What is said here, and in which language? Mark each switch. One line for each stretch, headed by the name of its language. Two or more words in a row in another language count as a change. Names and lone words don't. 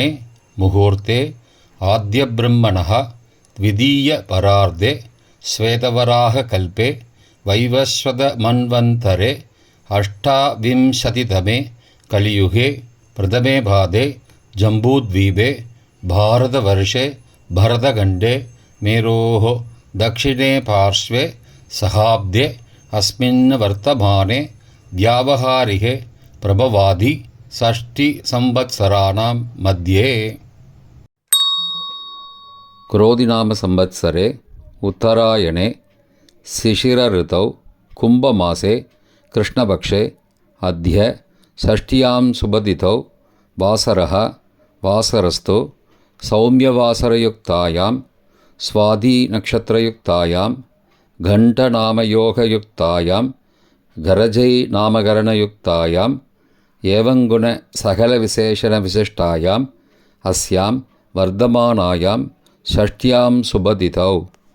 Sanskrit: मुहूर्ते आद्य ब्रह्मणः द्वितीय परार्धे श्वेतवराह कल्पे वैवस्वत मन्वन्तरे अष्टाविंशतितमे कलियुगे प्रथमे पादे जम्बूद्वीपे भारतवर्षे भरतखण्डे मेरोः दक्षिणे पार्श्वे सहाब्दे अस्मिन् वर्तमाने व्यावहारिके प्रभवादि षष्टिसंवत्सराणां मध्ये. क्रोधिनाम संवत्सरे उत्तरायणे शिशिरऋतौ कुम्भमासे कृष्णपक्षे अद्य षष्ट्यां शुभतिथौ वासरः वासरस्तु सौम्यवासरयुक्तायां स्वाதி नक्षत्रयुक्तायां गण्डनामयोगयुक्तायां गरजै नामकरणयुक्तायां एवंगुण सकल विशेषण विशिष्टायां अस्यां वर्तमानायां षष्ठ्यां शुभतिथौ